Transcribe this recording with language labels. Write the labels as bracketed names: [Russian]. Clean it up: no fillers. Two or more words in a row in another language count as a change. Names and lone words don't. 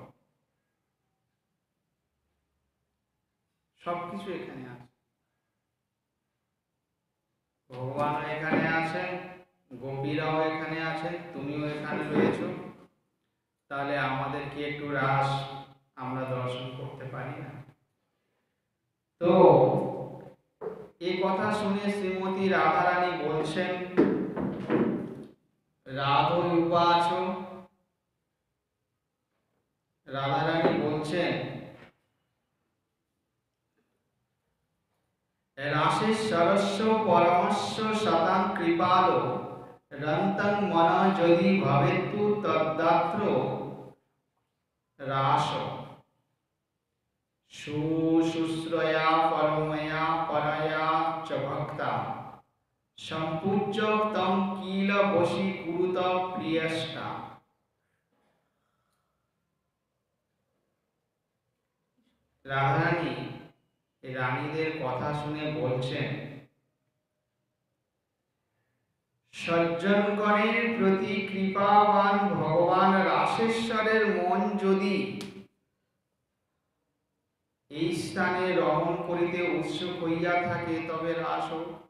[Bangla] সবকিছু এখানে আছে, ভগবান এখানে আছেন, গোপীরাও এখানে আছেন, তুমিও এখানে রয়েছো, তাহলে আমাদেরকে একটু রাস আমরা দর্শন করতে পারি না? তো এই কথা শুনে শ্রীমতী রাধারানী বলছেন, [Sanskrit] রাধো উপাচ, [Bangla] রাধারানী বলছেন [Sanskrit] রাসেশ্বরস্য পরমস্য শতাং কৃপালো রন্তং মন যদি ভবেত্তু তদ্দাত্র রাস শুশ্রয়া পরময়া পরয়া চ ভক্তা সম্পূজ্য তম কিল বশীকুরুত প্রিয়ষ্টা। [Bangla] রাধারানী রানীদের কথা শুনে বলছেন, সজ্জনগণের প্রতি কৃপাবান ভগবান রাসেশ্বরের মন যদি এই স্থানে রমণ করিতে উৎসুক হইয়া থাকে তবে রাস হোক।